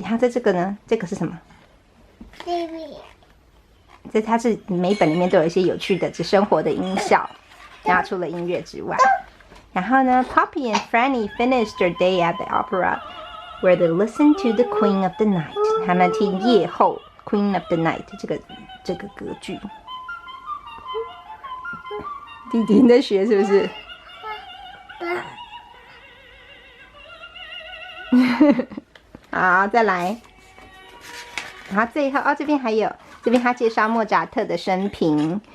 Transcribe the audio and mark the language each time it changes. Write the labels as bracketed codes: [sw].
[zh] 它在这个呢，这个是什么？它是每本里面都有一些有趣的生活的音效，然后除了音乐之外。然后呢 [en] ，Poppy and Franny finished their day at the opera, where they listened to the Queen of the Night. [zh] 他们听夜后 Queen of the Night 这个歌剧。弟弟你在学是不是？好，再来。然后最后哦，这边还有，这边他介绍莫扎特的生平。